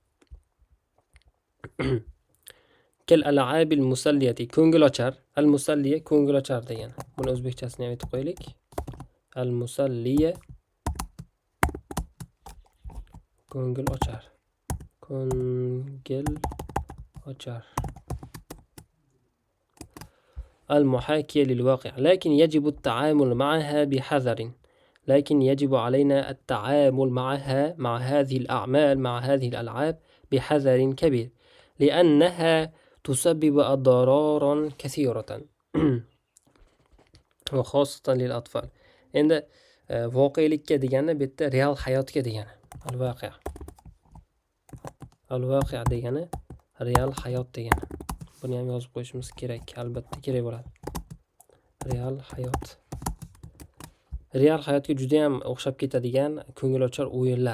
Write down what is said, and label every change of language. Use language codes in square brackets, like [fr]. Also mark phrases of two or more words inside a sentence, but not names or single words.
[ar] كالألعاب المسلية, ko'ngilochar. المسلية [uz] ko'ngilochar degani. Buni o'zbekchasini ham aytib qo'yaylik. [ar] المسلية [uz] ko'ngil ochar. Ko'ngil ochar. [ar] المحاكية للواقع لكن يجب التعامل معها بحذر. لكن يجب علينا التعامل معها، مع هذه الأعمال، مع هذه الألعاب بحذر كبير لأنها تسبب أضرارا كثيرة وخاصة للأطفال. [uz] عند voqelikka degani bu yerda real hayotga degani. Al-voqi'. Al-voqi' degani real hayot degani. Buni ham yozib qo'yishimiz kerak, albatta kerak bo'ladi. Real hayot. Real hayotga juda ham o'xshab ketadigan ko'ngilochar o'yinlar.